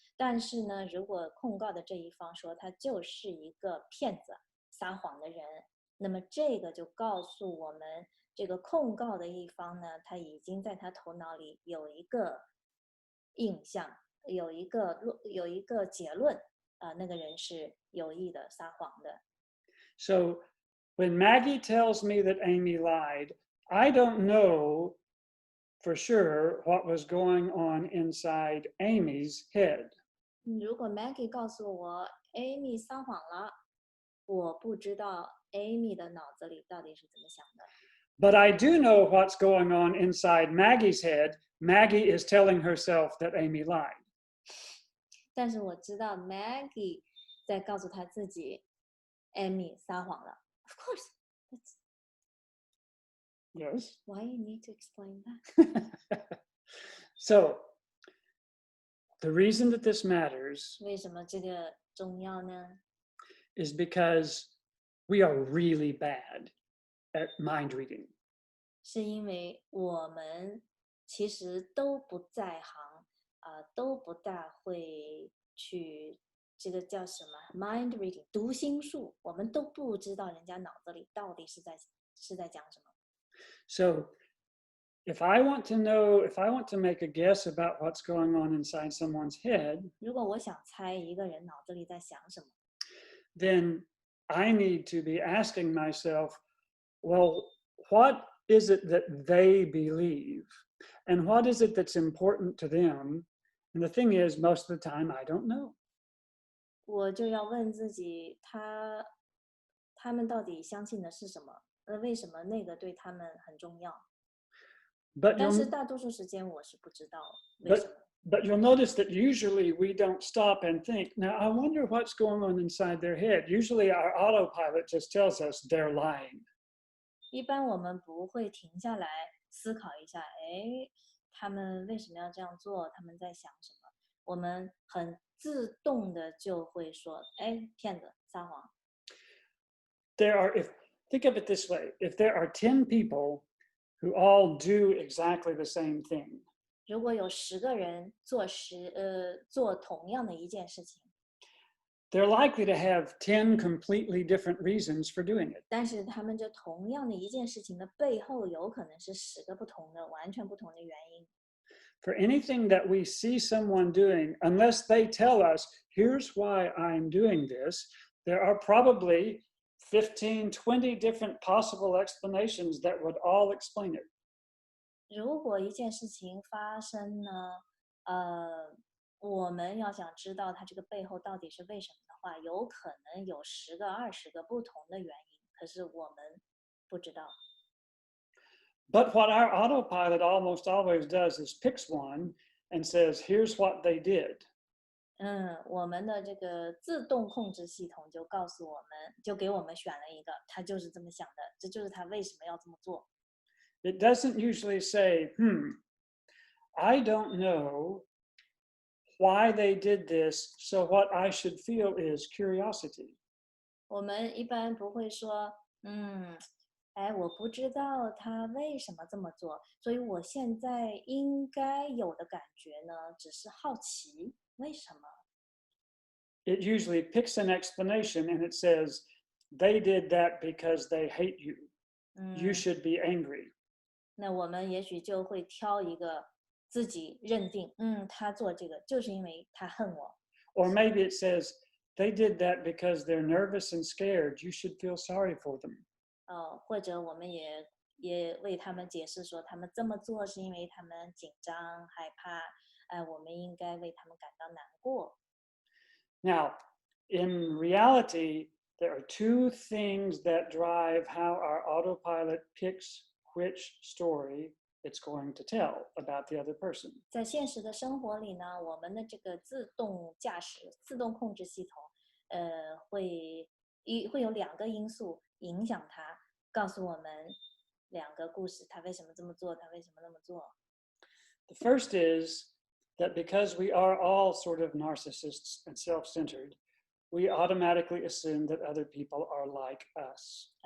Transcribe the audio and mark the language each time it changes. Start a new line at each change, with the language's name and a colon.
Chinese: 但是呢，如果控告的这一方说他就是一个骗子、撒谎的人，那么这个就告诉我们，这个控告的一方呢，他已经在他头脑里有一个印象，有一个结论，那个人是有意的撒谎的。
English: So when Maggie tells me that Amy lied, I don't know for sure what was going on inside Amy's head.
Chinese: 如果 Maggie 告诉我 Amy 撒谎了，我不知道 Amy 的脑子里到底是怎么想的。
English: But I do know what's going on inside Maggie's head. Maggie is telling herself that Amy lied.
Chinese: 但是我知道 Maggie 在告诉她自己 Amy 撒谎了。
English: Of course, that's Yes. why you need to explain that. So the reason that this matters
Chinese: 为什么这个重要呢？
English: is because we are really bad at mind reading.
Chinese: 是因为我们其实都不在行，都不大会去这个叫什么
English: mind reading
Chinese: 读心术，我们都不知道人家脑子里到底是在讲什么。
English: So if I want to make a guess about what's going on inside someone's head,
Chinese: 如果我想猜一个人脑子里在想什么，
English: then I need to be asking myself, well, what is it that they believe? And what is it that's important to them? And the thing is, most of the time, I don't know.
Chinese: 我就要问自己，他们到底相信的是什么？为什么那个对他们很重要？
English: But
Chinese: 但是
English: you'll,
Chinese: 大多数时间我是不知道为什么。
English: but you'll notice that usually we don't stop and think, now, I wonder what's going on inside their head. Usually our autopilot just tells us they're lying.
Chinese: 一般我们不会停下来思考一下，哎，他们为什么要这样做？他们在想什么？我们很自动的就会说，哎，骗子，撒谎。
English: Think of it this way, if there are 10 people who all do exactly the same thing,
Chinese: 如果有10个人做同样的一件事情，
English: they're likely to have 10 completely different reasons for doing it.
Chinese: 但是他们这同样的一件事情的背后，有可能是10个不同的、完全不同的原因。
English: For anything that we see someone doing, unless they tell us, here's why I'm doing this, there are probably 15, 20 different possible explanations that would all explain it.
Chinese: 如果一件事情发生呢，我们要想知道它这个背后到底是为什么的话，有可能有10个、20个不同的原因，可是我们不知道。
English: But what our autopilot almost always does is picks one and says, here's what they did.
Chinese: 我们的这个自动控制系统就告诉我们，就给我们选了一个，他就是这么想的，这就是他为什么要这么做。
English: It doesn't usually say, I don't know why they did this, so what I should feel is curiosity.
Chinese: 我们一般不会说，哎，我不知道他为什么这么做，所以我现在应该有的感觉呢，只是好奇，为什么？
English: It usually picks an explanation and it says, they did that because they hate you. You should be angry.
Chinese: 那我们也许就会挑一个自己认定，他做这个就是因为他恨我。
English: Or maybe it says, they did that because they're nervous and scared. You should feel sorry for them.
Chinese: 或者我们也为他们解释说，他们这么做是因为他们紧张害怕，我们应该为他们感到难过。
English: Now, in reality, there are two things that drive how our autopilot picks which story it's going to tell about the other person.
Chinese: 在现实的生活里呢，我们的这个自动驾驶、自动控制系统，会有2个因素影响它，告诉我们两个故事，他为什么这么做，他为什么那么做。
English: The first is that because we are all sort of narcissists and self-centered, we automatically assume that other people are like us.